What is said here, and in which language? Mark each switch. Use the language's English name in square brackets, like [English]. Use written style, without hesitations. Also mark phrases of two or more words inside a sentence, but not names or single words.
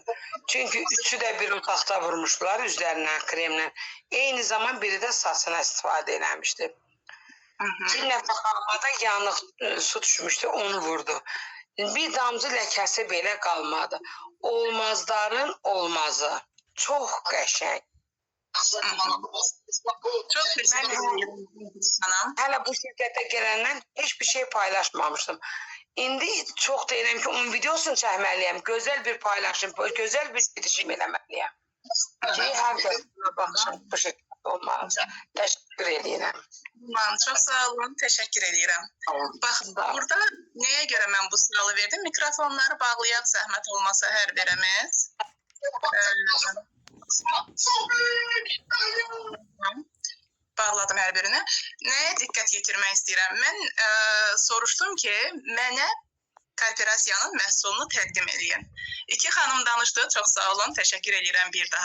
[Azerbaijani] Çünki üçü də bir otaqda vurmuşdular üzlərindən kremlə. Eyni zaman biri də saçına istifadə eləmişdi. Bir nəfər qalmada yanıq su düşmüşdü, onu vurdu. Bir damcı ləkəsi belə qalmadı. Olmazların olmazı. Çox qəşəng. [Turkish] Çok teşekkür ederim sana. [Azerbaijani] Hələ bu şirkətə gələndən heç bir şey paylaşmamışdım. İndi çox deyirəm ki, onun videosunu çəkməliyəm. Gözəl bir paylaşım, gözəl bir girişim eləməliyəm. Ki, hər kəsine baxışım bu şirkət olmalı. Təşəkkür edirəm. [Turkish] Çok sağ olun. Teşekkür ederim. Bak burada neye göre ben bu sıralı verdim? Mikrofonları bağlayak zahmet olmasa her birimiz. [Azerbaijani] Bağladım hər birini. Nəyə diqqət yetirmək istəyirəm? Mən soruşdum ki, mənə korporasiyanın məhsulunu təqdim edin. İki xanım danışdı, çox sağ olun, təşəkkür edirəm bir daha.